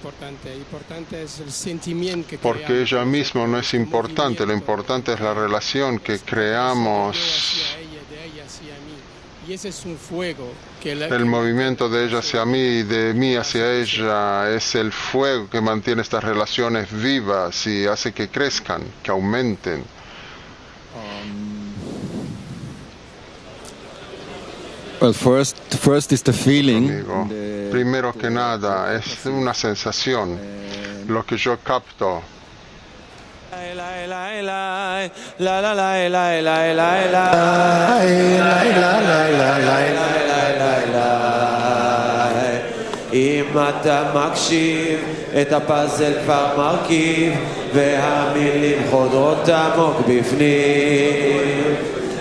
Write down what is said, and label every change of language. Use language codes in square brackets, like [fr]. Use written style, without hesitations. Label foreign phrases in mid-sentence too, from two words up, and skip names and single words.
[es] Porque ella misma no es importante, lo importante es la relación que creamos. El movimiento de ella hacia mí y de mí hacia ella es el fuego que mantiene estas relaciones vivas y hace que crezcan, que aumenten. [en] Well, first is the feeling. [es] Primero que nada, es una sensación, lo que yo capto. [he] אם אתה מקשיב, את הפאזל כבר מרכיב, והמילים חודרות עמוק בפנים.